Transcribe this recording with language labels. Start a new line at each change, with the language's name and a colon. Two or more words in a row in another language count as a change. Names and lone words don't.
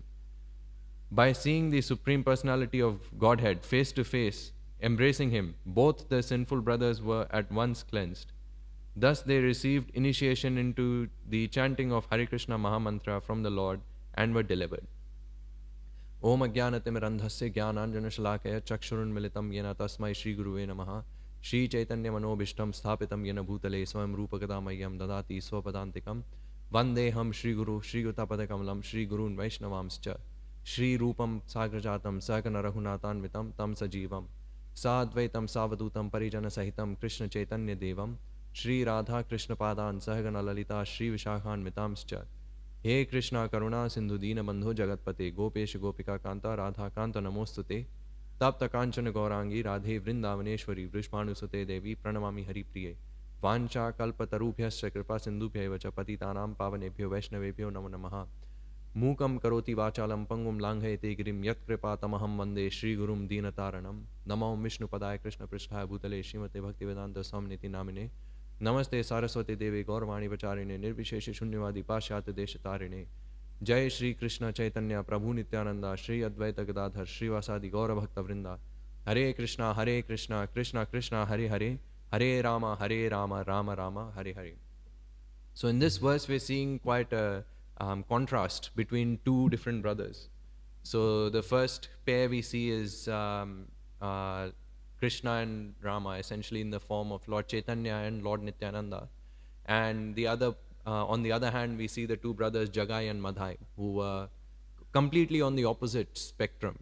English: By seeing the Supreme Personality of Godhead face to face, embracing him, both the sinful brothers were at once cleansed. Thus they received initiation into the chanting of Hare Krishna Mahamantra from the Lord and were delivered.
Sanskrit: ओम् अज्ञानतिमिरान्धस्य ज्ञानाञ्जनशलाकया चक्षुरुन्मीलितं येन तस्मै श्री गुरवे नमः श्री चैतन्य मनोऽभीष्टं स्थापितं येन भूतले स्वं रूपकदामयं ददाति स्वपदान्तिकम् वन्देऽहं श्री गुरु श्री गुतपदकमलं श्री गुरून् वैष्णवांश्च श्री रूपं साग्रजातं सकन रघुनाथान्वितं तं सजीवं साद्वैतं सावधूतं परिजन सहितं कृष्ण चैतन्य देवं श्री राधा कृष्ण पादान् सहगण ललिता श्री विशाखान् मितांश्च हे कृष्णा करुणा सिंधु दीन बंधु जगतपते गोपेश गोपिका कांता राधा कांत नमोस्तुते तप्त कांचन गौरांगी राधे वृंदावनेश्वरी वृषभानुसुते देवी प्रणमामि हरिप्रिये वाञ्छा कल्पतरुभ्यश्च कृपा सिन्धुभ्यैव च पतितानां पावनेभ्यो वैष्णवेभ्यो नमो नमः मूकं करोति वाचालं पंगुं लांघयते गिरिं यत्कृपातमहं वन्दे श्रीगुरुं दीनतारणं नमो विष्णुपदाय कृष्णपृष्ठाय भूतले श्रीमते भक्तिवेदांत स्वामिनिति नामिने नमस्ते सारस्वती देवी गौरवाणी प्रचारिणे निर्विशेष शून्यवादी पाश्चात्य देश तारिणे जय श्री कृष्ण चैतन्य प्रभु नित्यानंदा श्री अद्वैत गदाधर श्रीवासादि गौर भक्त वृंदा हरे कृष्णा कृष्णा कृष्णा हरे हरे हरे राम राम राम हरे हरे.
English: So in this verse we're seeing quite a contrast between two different brothers. So the first pair we see is Krishna and Rama, essentially in the form of Lord Chaitanya and Lord Nityananda. And the other, on the other hand, we see the two brothers Jagai and Madhai, who were completely on the opposite spectrum.